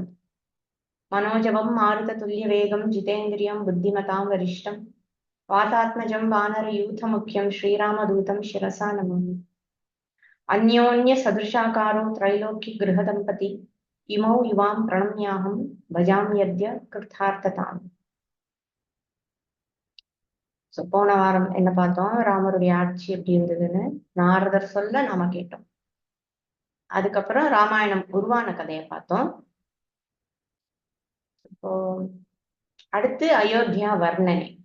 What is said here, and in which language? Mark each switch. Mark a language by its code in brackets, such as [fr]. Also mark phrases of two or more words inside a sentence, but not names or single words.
[sa] मनोजवं मारुततुल्यवेगं जितेन्द्रियं बुद्धिमतां वरिष्ठं वातात्मजं वानरयूथमुख्यं श्रीरामदूतं शिरसा नमामि। अन्योन्यसदृशाकारो त्रैलोक्यगृहदम्पती इमौ युवां प्रणम्याहं भजाम्यद्य कृतार्थताम्। [ta] போன வாரம் என்ன பார்த்தோம்? ராமருடைய ஆட்சி எப்படி இருந்ததுன்னு நாரதர் சொல்ல நாம கேட்டோம். அதுக்கப்புறம் ராமாயணம் உருவான கதையை பார்த்தோம். இப்போ அடுத்து அயோத்தியா வர்ணனை.